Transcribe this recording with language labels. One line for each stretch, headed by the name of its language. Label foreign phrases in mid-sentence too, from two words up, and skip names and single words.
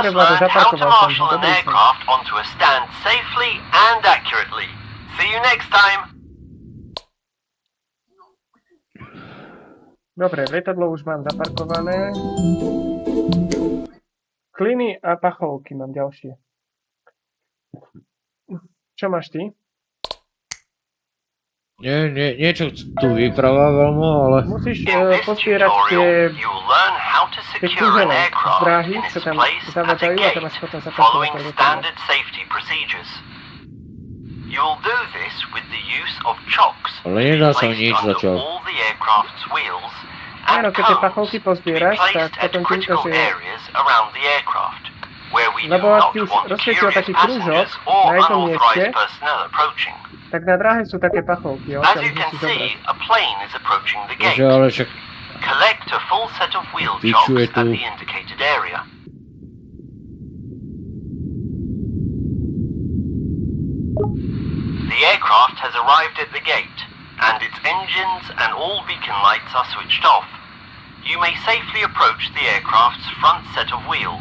Slovak: Dobre, Vlado,
English: learned how to
Slovak: zaparkoval som.
English: marshal an
Slovak: Dobrý som.
English: aircraft onto a stand safely and accurately. See you next time!
Slovak: Dobre, lietadlo už mám zaparkované. Kliny a pachovky mám ďalšie. Čo máš ty? Niečo tu vypravával mu, ale... Musíš
English: In this
Slovak: pozbierať
English: tutorial, you'll learn how to tie secure an
Slovak: kružele z
English: aircraft
Slovak: dráhy,
English: in
Slovak: čo
English: its
Slovak: tam
English: place at a
Slovak: zavádzajú a to
English: gate,
Slovak: máš potom zaparkovať
English: following
Slovak: to lietadlo.
English: standard safety procedures. You'll do this with the use of chocks to
Slovak: Ale
English: be
Slovak: nedá sa
English: placed
Slovak: nič
English: under
Slovak: zatiaľ.
English: all the aircraft's wheels
Slovak: Áno,
English: and
Slovak: keď tie
English: cones
Slovak: pachovky
English: to be
Slovak: pozbieraš, tak
English: placed at
Slovak: potom týmto
English: critical
Slovak: si...
English: areas around the aircraft, where we do
Slovak: Lebo ak
English: not
Slovak: si
English: want
Slovak: rozsvietil
English: curious
Slovak: taký kružok
English: passengers or
Slovak: na jednom mieste,
English: unauthorized personnel approaching.
Slovak: tak na dráhe sú také pachovky,
English: As
Slovak: odtiaľ
English: you can
Slovak: musíš zobrať.
English: see, a plane is approaching the
Slovak: Bože,
English: gate.
Slovak: ale však...
English: Collect a full set of wheel
Slovak: Piču
English: chocks
Slovak: je
English: at
Slovak: tu.
English: the indicated area. The aircraft has arrived at the gate, and its engines and all beacon lights are switched off. You may safely approach the aircraft's front set of wheels.